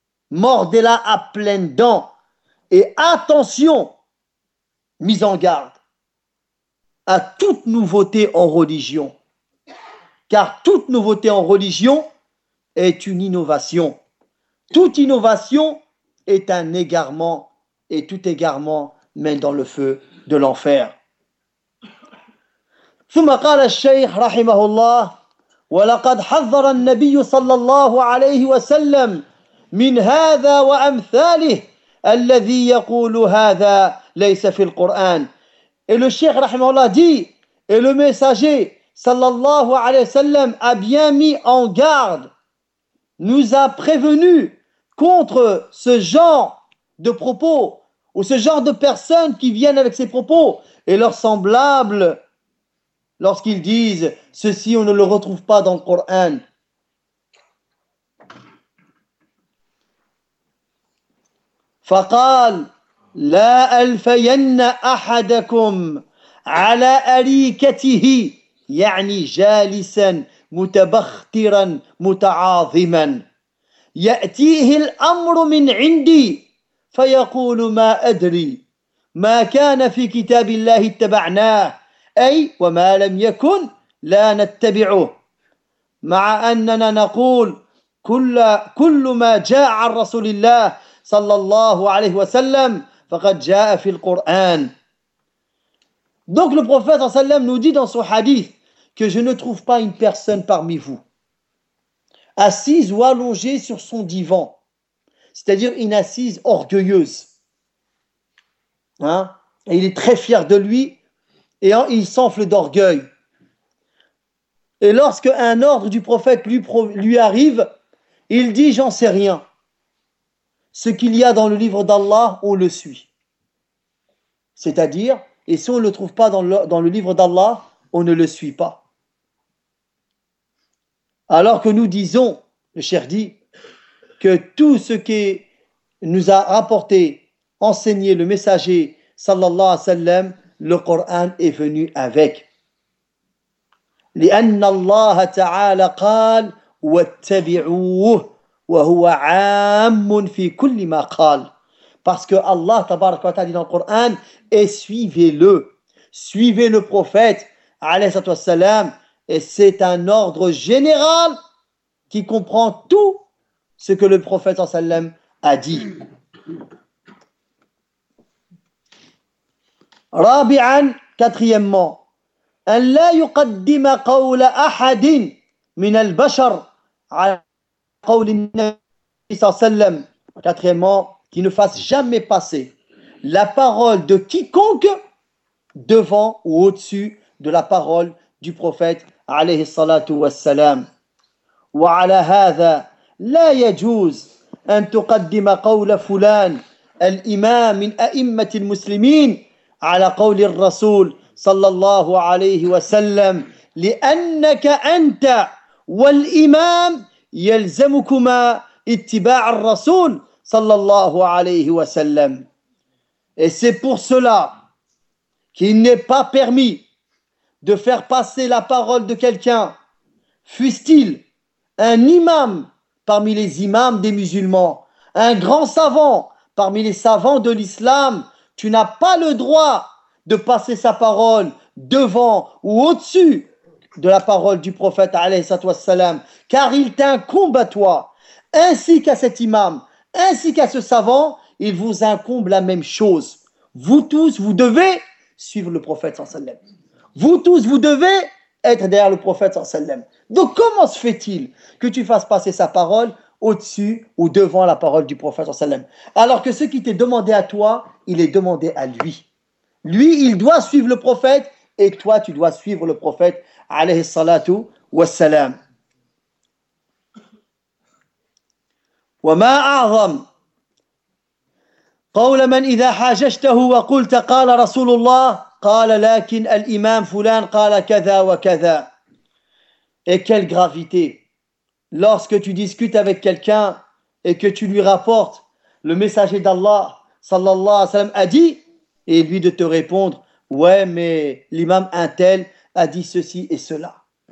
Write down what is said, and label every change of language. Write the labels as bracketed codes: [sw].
[fr] Mordez-la à pleines dents. Et attention, mise en garde, à toute nouveauté en religion. Car toute nouveauté en religion est une innovation. Toute innovation est un égarement. Et tout égarement mène dans le feu de l'enfer. [ar] ثم قال الشيخ رحمه الله: ولقد حذر النبي صلى الله عليه وسلم من هذا وأمثاله الذي يقول هذا ليس في القرآن. Et le cheikh rahimahullah dit, et le messager sallallahu alayhi wa sallam a bien mis en garde, nous a prévenu contre ce genre de propos ou ce genre de personnes qui viennent avec ces propos et leurs semblables lorsqu'ils disent ceci, on ne le retrouve pas dans le Coran. فقال لا ألفين أحدكم على أريكته، يعني جالسا متبخترا متعاظما، يأتيه الأمر من عندي فيقول ما أدري ما كان في كتاب الله اتبعناه، أي وما لم يكن لا نتبعه، مع أننا نقول كل ما جاء عن رسول الله صلى الله عليه وسلم فقد جاء في القرآن. [fr] Donc le prophète sallam nous dit dans son hadith que je ne trouve pas une personne parmi vous assise ou allongée sur son divan, c'est-à-dire une assise orgueilleuse. Hein? Et il est très fier de lui et il s'enfle d'orgueil. Et lorsque un ordre du prophète lui arrive, il dit « J'en sais rien. Ce qu'il y a dans le livre d'Allah, on le suit. » C'est-à-dire, et si on ne le trouve pas dans le livre d'Allah, on ne le suit pas. Alors que nous disons, le cher dit, que tout ce qui nous a rapporté, enseigné le messager, sallallahu alayhi wa sallam, le Coran est venu avec. [ar] لأن الله تعالى قال واتبعوه وهو عام في كل ما قال. [fr] Parce que Allah tabarak wa ta'ala dit dans le Coran, et suivez-le, suivez le prophète alayhi salatu wassalam, et c'est un ordre général qui comprend tout ce que le prophète sallam a dit. [ar] Rabi'an, [fr] quatrièmement, [ar] أن لا يقدم قول أحد من البشر على قول النبي صلى الله عليه وسلم. [fr] Qu'il ne fasse jamais passer la parole de quiconque devant ou au-dessus de la parole du prophète عليه الصلاة والسلام. [ar] وعلى هذا لا يجوز أن تقدم قول فلان الإمام من أئمة المسلمين على قول الرسول صلى الله عليه وسلم لأنك أنت والإمام يلزمكما اتباع الرسول صلى الله عليه وسلم. [fr] Et c'est pour cela qu'il n'est pas permis de faire passer la parole de quelqu'un, fût-il un imam parmi les imams des musulmans, un grand savant parmi les savants de l'islam, tu n'as pas le droit de passer sa parole devant ou au-dessus de la parole du prophète alayhi salatu wassalam, car il t'incombe à toi, ainsi qu'à cet imam, ainsi qu'à ce savant, il vous incombe la même chose. Vous tous, vous devez suivre le prophète sallallahu alayhi wasallam. Vous tous, vous devez être derrière le prophète sallallahu alayhi wasallam. Donc comment se fait-il que tu fasses passer sa parole au-dessus ou devant la parole du prophète sallallahu alayhi wasallam, alors que ce qui t'est demandé à toi, il est demandé à lui. Lui, il doit suivre le prophète et toi, tu dois suivre le prophète alayhi salatu wassalam. [ar] وما أعظم قول من إذا حاججته وقلت قال رسول الله قال لكن الإمام فلان قال كذا وكذا. [fr] Et quelle gravité lorsque tu discutes avec quelqu'un et que tu lui rapportes le messager d'Allah sallallahu alayhi wa sallam a dit, et lui de te répondre, ouais, mais l'imam un tel a dit ceci et cela.